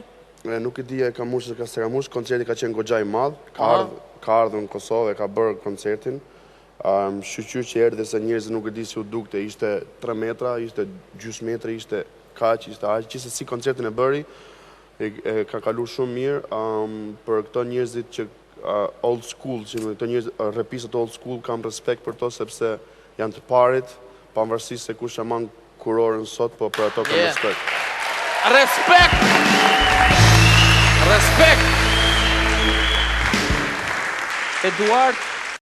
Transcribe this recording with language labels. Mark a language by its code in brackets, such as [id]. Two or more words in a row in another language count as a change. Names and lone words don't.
[sq] Nuk e di e ka mbush se ka mbush, koncerti ka qenë goxha i madh, ka ardhur në Kosovë, ka bërë koncertin. Shqyqyr që erdhe se njerëzit nuk e di si u dukte, ishte 3 metra, ishte gjys metre, ishte kaq, ishte aq, që se si koncertin e bëri, ka kalu shumë mirë, për këto njerëzit që [en] old school, [sq] që këto njerëzit, rapistat [en] old school, [sq] kam respekt për to, sepse janë të parit, pavarësisht se kush e man kurorën sot, po për ato kam respekt. Respekt! Respekt! Eduard,